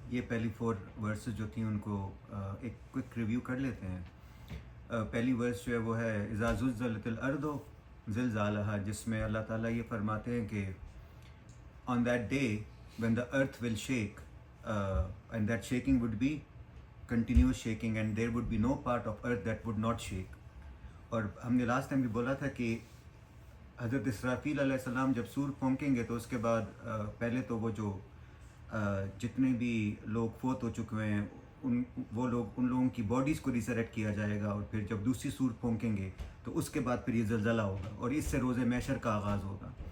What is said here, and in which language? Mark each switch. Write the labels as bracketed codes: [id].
[ur] یہ پہلی 4 ورسز جو تھیں ان کو ایک کوئک ریویو کر لیتے ہیں. پہلی ورس جو ہے وہ ہے [ar] اذا زلزلت الارض زلزالها، [ur] جس میں اللہ تعالیٰ یہ فرماتے ہیں کہ [en] on that day when the earth will shake and that shaking would be continuous shaking and there would be no part of earth that would not shake. [ur] اور ہم نے لاسٹ ٹائم بھی بولا تھا کہ حضرت اسرافیل علیہ السلام جب سور پھونکیں گے تو اس کے بعد پہلے تو وہ جو جتنے بھی لوگ فوت ہو چکے ہیں ان لوگوں کی باڈیز کو ریسریکٹ کیا جائے گا، اور پھر جب دوسری سور پھونکیں گے تو اس کے بعد پھر یہ زلزلہ ہوگا اور اس سے روز محشر کا آغاز ہوگا.